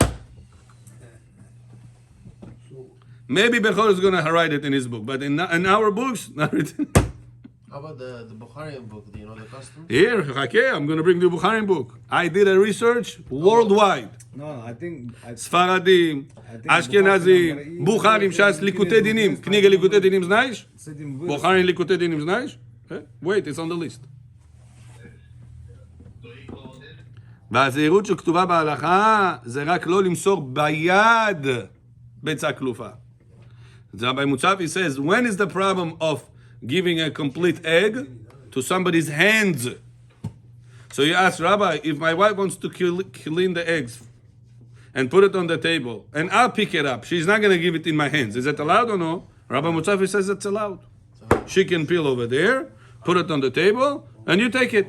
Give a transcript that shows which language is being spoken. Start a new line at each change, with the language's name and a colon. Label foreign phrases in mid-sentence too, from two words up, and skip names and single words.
English: Maybe Bechor is going to write it in his book, but in our books, not written. How about the Bukharian book? Do you know the customs? Here, I'm going to bring the Bukharian book. I did a research worldwide. No, I think
Hebrew: ספרדים, אשכנזים, בוכרים, ש"ס, ליקוטי דינים. כניגה ליקוטי דינים знаешь? בוכרים ליקוטי דינים знаешь?
English: Wait, it's on the list.
Hebrew: והזהירות שכתובה בהלכה זה רק לא למסור ביד ביצה כלופה.
English: Rabbi Mutzafi says, when is the problem of giving a complete egg to somebody's hands? So you ask, Rabbi, if my wife wants to clean the eggs and put it on the table, and I'll pick it up, she's not going to give it in my hands. Is that allowed or no? Rabbi Mutzafi says it's allowed. She can peel over there, put it on the table, and you take it.